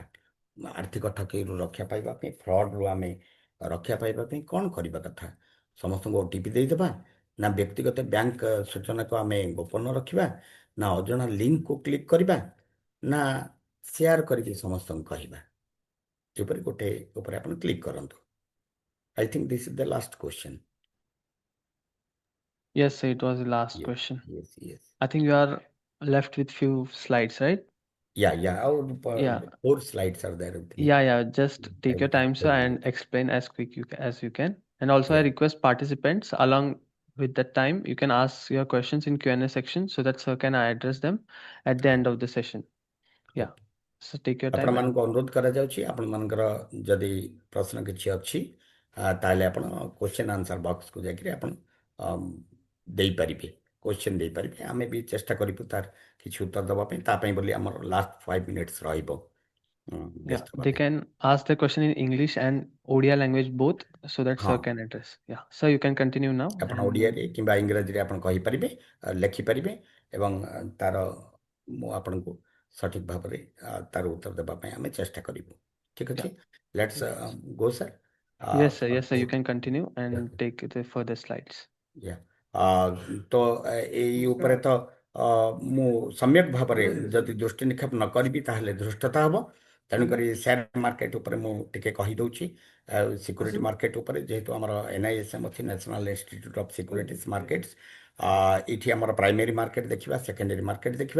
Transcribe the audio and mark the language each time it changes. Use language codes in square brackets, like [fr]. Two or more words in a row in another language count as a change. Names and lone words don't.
[or] ଆର୍ଥିକ ଠକେଇରୁ ରକ୍ଷା ପାଇବା ପାଇଁ, ଫ୍ରଡ୍ରୁ ଆମେ ରକ୍ଷା ପାଇବା ପାଇଁ କ'ଣ କରିବା କଥା? ସମସ୍ତଙ୍କୁ OTP ଦେଇଦେବା, ନା ବ୍ୟକ୍ତିଗତ ବ୍ୟାଙ୍କ ସୂଚନାକୁ ଆମେ ଗୋପନ ରଖିବା, ନା ଅଜଣା ଲିଙ୍କକୁ କ୍ଲିକ୍ କରିବା, ନା ସେୟାର କରିକି ସମସ୍ତଙ୍କୁ କହିବା? ଏପରି ଗୋଟେ ଉପରେ ଆପଣ କ୍ଲିକ୍ କରନ୍ତୁ। [en] I think this is the last question. Yes, sir, it was the last Yes, question. yes. I think you are left with few slides, right? Yeah. Yeah. 4 slides are there with me. Yeah. Just I take your will time, sir, explain and it. explain as quick as you can. And also, I Yeah. request participants along with that time, you can ask your questions in Q&A section so that sir can address them at the end of the session. Yeah. So take your time. [or] ଆପଣମାନଙ୍କୁ ଅନୁରୋଧ କରାଯାଉଛି, ଆପଣମାନଙ୍କର ଯଦି ପ୍ରଶ୍ନ କିଛି ଅଛି ତାହେଲେ ଆପଣ [en] question answer boxକୁ [or] ଯାଇକରି ଆପଣ ଦେଇପାରିବେ, କ୍ୱେଶ୍ଚନ୍ ଦେଇପାରିବେ। ଆମେ ବି ଚେଷ୍ଟା କରିବୁ ତାର କିଛି ଉତ୍ତର ଦେବା ପାଇଁ। ତା ପାଇଁ ବୋଲି ଆମର [en] last 5 minutes [or] ରହିବ। [en] Yeah, they can ask the question in English and ODIA language both so that sir [or] ହଁ। [en] can address. Yeah, sir, you can continue now. [or] ଆପଣ ଓଡ଼ିଆରେ କିମ୍ବା ଇଂରାଜୀରେ ଆପଣ କହିପାରିବେ, ଲେଖିପାରିବେ, ଏବଂ ତାର ମୁଁ ଆପଣଙ୍କୁ ସଠିକ ଭାବରେ ତାର ଉତ୍ତର ଦେବା ପାଇଁ ଆମେ ଚେଷ୍ଟା କରିବୁ। ଠିକ ଅଛି, [en] let's go sir. Yes, sir. You can continue and take the further slides. [or] ତ ଏଇ ଉପରେ ତ ମୁଁ ସମ୍ୟକ ଭାବରେ ଯଦି ଦୃଷ୍ଟି ନିକ୍ଷେପ ନ କରିବି ତାହେଲେ ଧୃଷ୍ଟତା ହେବ। ତେଣୁକରି [en] share market [or] ଉପରେ ମୁଁ ଟିକେ କହିଦେଉଛି। [en] security market [or] ଉପରେ ଯେହେତୁ ଆମର NISM ଅଛି, ନ୍ୟାସନାଲ ଇନଷ୍ଟିଚ୍ୟୁଟ ଅଫ୍ ସିକ୍ୟୁରିଟିଜ୍ ମାର୍କେଟ୍ସ, ଏଠି ଆମର [en] primary market [or] ଦେଖିବା, [en] secondary market [or] ଦେଖିବା।